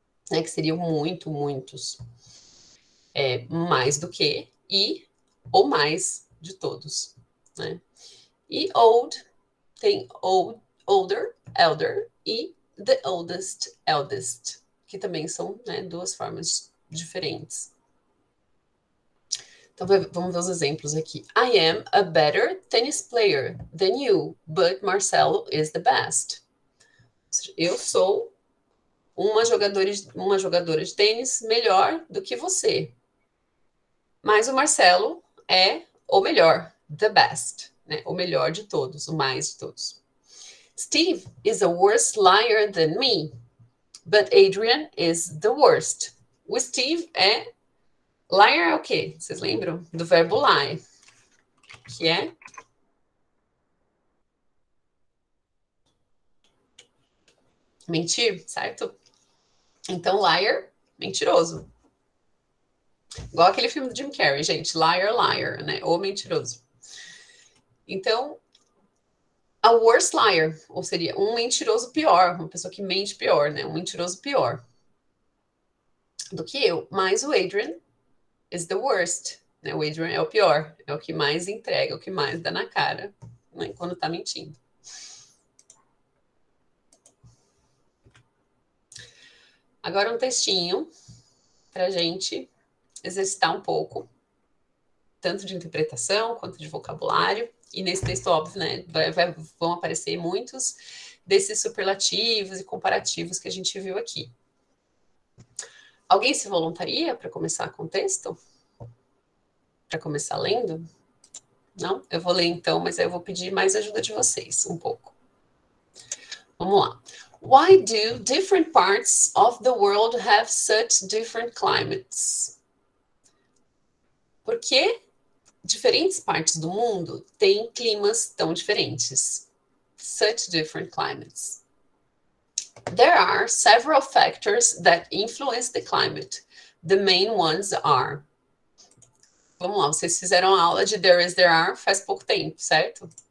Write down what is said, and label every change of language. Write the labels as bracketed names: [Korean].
[Portuguese] Né, que seriam muito, muitos. Mais do que e o mais de todos, né? E old tem older, elder e the oldest, eldest, que também são, né, duas formas diferentes. Então vamos ver os exemplos aqui. [English] I am a better tennis player than you, but Marcelo is the best. [Portuguese] Eu sou uma jogadora de tênis melhor do que você. Mas o Marcelo é o melhor, [English] the best, [Portuguese] né? O melhor de todos, o mais de todos. [English] Steve is a worse liar than me, but Adrian is the worst. [Portuguese] O Steve liar é o quê? Vocês lembram? Do verbo lie, que é mentir, certo? Então, liar, mentiroso. Igual aquele filme do Jim Carrey, gente. Liar, liar, né? O mentiroso. Então, [English] a worst liar, [Portuguese] ou seria um mentiroso pior, uma pessoa que mente pior, né? Um mentiroso pior do que eu. Mas o Adrian [English] is the worst, [Portuguese] né? O Adrian é o pior, é o que mais entrega, o que mais dá na cara, né? Quando tá mentindo. Agora um textinho pra gente exercitar um pouco, tanto de interpretação quanto de vocabulário, E nesse texto, óbvio, né, vão aparecer muitos desses superlativos e comparativos que a gente viu aqui. Alguém se voluntaria para começar com o texto? Para começar lendo? Não? Eu vou ler então, mas aí eu vou pedir mais ajuda de vocês um pouco. Vamos lá. [English] Why do different parts of the world have such different climates? [Portuguese] Por que diferentes partes do mundo têm climas tão diferentes? [English] Such different climates. There are several factors that influence the climate. The main ones are. [Portuguese] Vamos lá, vocês fizeram a aula de there is, there are faz pouco tempo, certo?